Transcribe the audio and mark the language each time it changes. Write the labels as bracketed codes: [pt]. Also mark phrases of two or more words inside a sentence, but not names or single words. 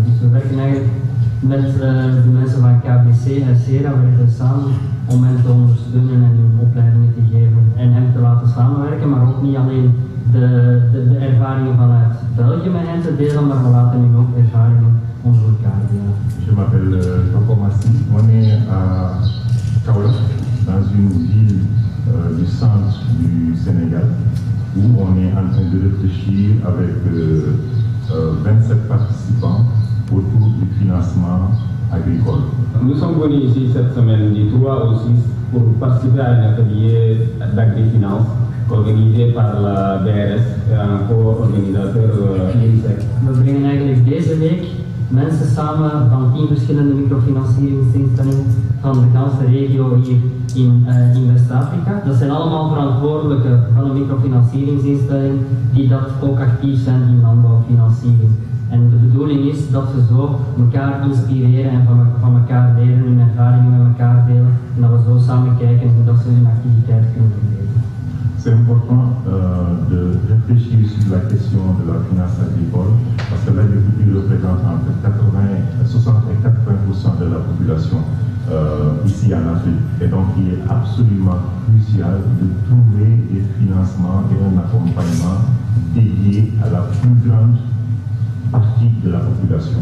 [nl] Dus we werken eigenlijk met de mensen van KBC en SERA werken samen om hen te ondersteunen en hun opleidingen te geven en hen te laten samenwerken, maar ook niet alleen de ervaringen vanuit België met hen te delen, maar we laten hen ook ervaringen onder elkaar delen. [fr] Je m'appelle Jean-Paul Massi, on est à Kaolack, dans une ville du centre du Sénégal, où on est en train de réfléchir avec 27 participants autour du financement agricole. Nous sommes venus ici cette semaine du 3 au 6 pour participer à un atelier d'agri-finance organisé par la BRS, un co-organisateur INSEC. [nl] We brengen eigenlijk deze week mensen samen van 10 verschillende microfinancieringsinstellingen van de ganse regio hier in West-Afrika. Dat zijn allemaal verantwoordelijken van een microfinancieringsinstelling die dat ook actief zijn in landbouwfinanciering. En de bedoeling is dat ze zo elkaar inspireren en van elkaar leren, hun ervaringen met elkaar delen en dat we zo samen kijken hoe dat ze hun activiteit kunnen verbeteren. [fr] C'est important de réfléchir sur la question de la finance agricole parce que l'agriculture représente entre 60 et 80% de la population ici en Afrique. Et donc il est absolument crucial de trouver des financements et un accompagnement dédié à la plus grande partie de la population.